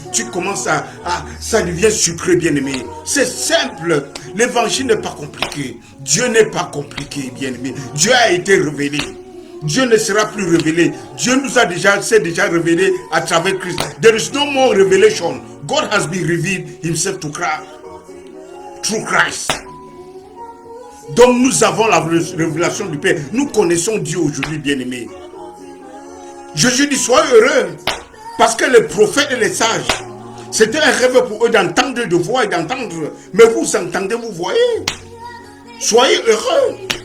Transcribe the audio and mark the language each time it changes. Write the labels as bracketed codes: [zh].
[fr] Tu commences ça devient sucré, bien-aimé. C'est simple. L'évangile n'est pas compliqué. Dieu n'est pas compliqué, bien-aimé. Dieu a été révélé. Dieu ne sera plus révélé. Dieu s'est déjà révélé à travers Christ. [en] There is no more revelation. God has been revealed himself to Christ, through Christ. [fr] Donc nous avons la révélation du Père. Nous connaissons Dieu aujourd'hui, bien-aimés. Jésus dit, soyez heureux, parce que les prophètes et les sages, c'était un rêve pour eux d'entendre, de voir et d'entendre. Mais vous entendez, vous voyez. Soyez heureux.